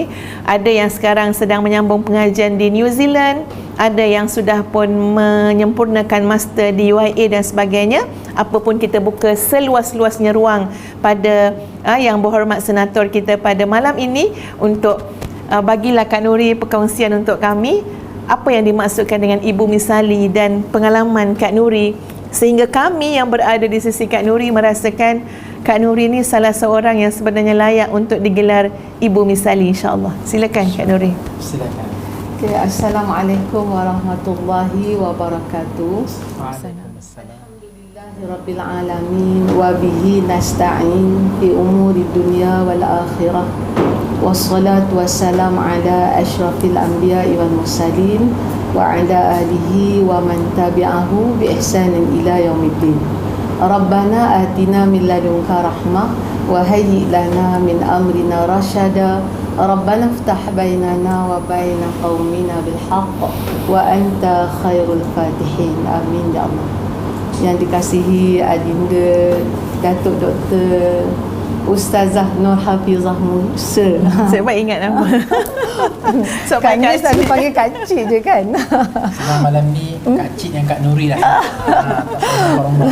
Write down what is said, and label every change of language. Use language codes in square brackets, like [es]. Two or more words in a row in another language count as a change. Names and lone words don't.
[ms] Ada yang sekarang sedang menyambung pengajian di New Zealand, ada yang sudah pun menyempurnakan master di UIA dan sebagainya. Apapun, kita buka seluas-luasnya ruang pada yang berhormat senator kita pada malam ini untuk bagilah Kak Nuri perkongsian untuk kami apa yang dimaksudkan dengan Ibu Misali dan pengalaman Kak Nuri, sehingga kami yang berada di sisi Kak Nuri merasakan Kak Nuri ni salah seorang yang sebenarnya layak untuk digelar Ibu Misali, [ar] إن شاء الله. [ms] Silakan Kak Nuri. Silakan. [ar] Okay, السلام عليكم ورحمة الله وبركاته. وعليكم السلام. رب العالمين وبه نستعين في أمور الدنيا والآخرة. والصلاة والسلام على أشرف الأنبياء والمرسلين وعلى آله ومن تبعه بإحسان إلى يوم الدين. ربنا آتنا من لدنك رحمة وهيئ لنا من أمرنا رشدا. ربنا افتح بيننا وبين قومنا بالحق وأنت خير الفاتحين. آمين يا الله. [ms] Yang dikasihi adinda Datuk Dr. Ustazah Nur Hafizah Musa. Saya baik ingat nama. So, Kak Nis tadi panggil Kak Cik je kan. Sebab malam ni Kak Cik yang Kak Nuri dah. Tak pernah orang.